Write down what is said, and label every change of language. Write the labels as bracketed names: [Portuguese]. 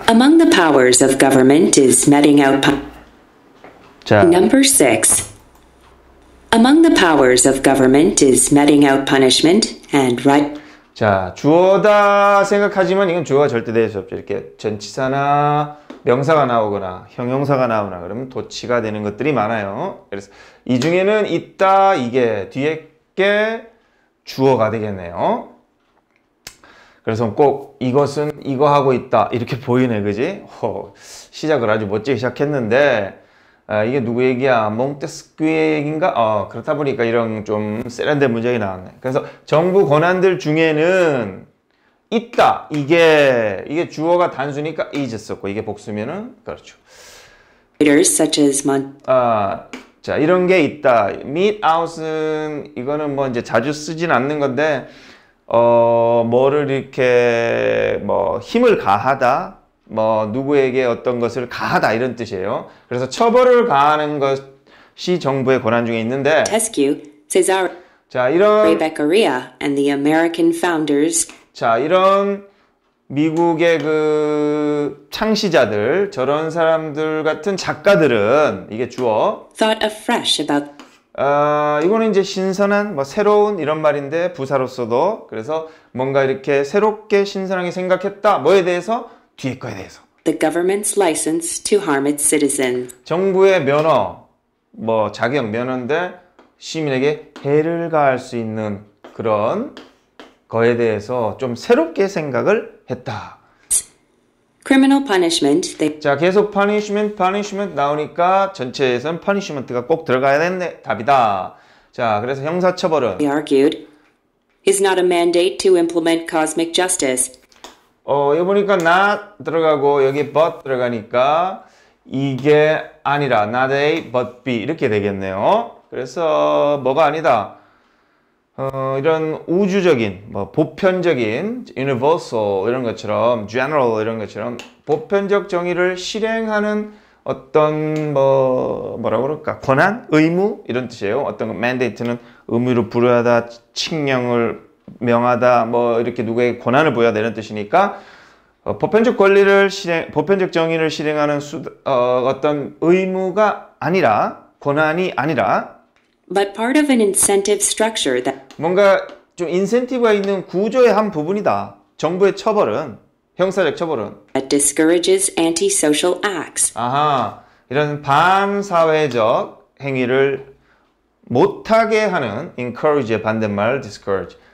[English] Among the powers of government is meting out. [Korean] 자, [English] Number 6. Among the powers of government is meting out punishment and right. [Korean] 자, 주어다 생각하지만 이건 주어가 절대 될 수 없죠. 이렇게 전치사나 명사가 나오거나 형용사가 나오거나 그러면 도치가 되는 것들이 많아요. 그래서 이 중에는 있다, 이게 뒤에 게 주어가 되겠네요. 그래서 꼭 이것은 이거 하고 있다 이렇게 보이네, 그지? 시작을 아주 멋지게 시작했는데 이게 누구 얘기야? 몽테스큐의 얘기인가? 그렇다 보니까 이런 좀 세련된 문장이 나왔네. 그래서 정부 권한들 중에는 있다. 이게 주어가 단수니까 is 썼고 이게 복수면은 그렇죠. [English] Such as [Korean] 자, 이런 게 있다. meet out은 이거는 뭐 이제 자주 쓰진 않는 건데 뭐를 이렇게 뭐 힘을 가하다. 뭐 누구에게 어떤 것을 가하다 이런 뜻이에요. 그래서 처벌을 가하는 것이 정부의 권한 중에 있는데 [English] Montesquieu, Cesare, [Korean] 자, 이런 [English] Beccaria, and the American founders [Korean] 자, 이런 미국의 그 창시자들, 저런 사람들 같은 작가들은 이게 주어. [English] thought afresh about [Korean] 이거는 이제 신선한, 뭐 새로운 이런 말인데 부사로서도 그래서 뭔가 이렇게 새롭게 신선하게 생각했다. 뭐에 대해서? 뒤에 거에 대해서. [English] the government's license to harm its citizens. [Korean] 정부의 면허, 뭐 자격 면허인데 시민에게 해를 가할 수 있는 그런 거에 대해서 좀 새롭게 생각을 했다. [English] Criminal punishment, they [Korean] 자, 계속 punishment 나오니까 전체에선 punishment가 꼭 들어가야 되는 답이다. 자, 그래서 형사처벌은 [English] argued, is not a mandate to implement cosmic justice. [Korean] 여기 보니까 not 들어가고 여기 but 들어가니까 이게 아니라 [English] not A but B [Korean] 이렇게 되겠네요. 그래서 뭐가 아니다. 이런 우주적인, 뭐 보편적인, universal 이런 것처럼, general 이런 것처럼 보편적 정의를 실행하는 어떤 뭐라고 그럴까? 권한, 의무 이런 뜻이에요. 어떤 mandate는 의무를 부여하다, 칙령을 명하다, 뭐 이렇게 누구에게 권한을 부여하다 이런 뜻이니까 보편적 권리를 보편적 정의를 실행하는 어떤 의무가 아니라 권한이 아니라 [English] But part of an incentive structure that [Korean] 뭔가 좀 인센티브가 있는 구조의 한 부분이다. 정부의 처벌은, 형사적 처벌은. [English] discourages antisocial acts. [Korean] 아하, 이런 반사회적 행위를 못하게 하는 encourage의 반대말 discourage.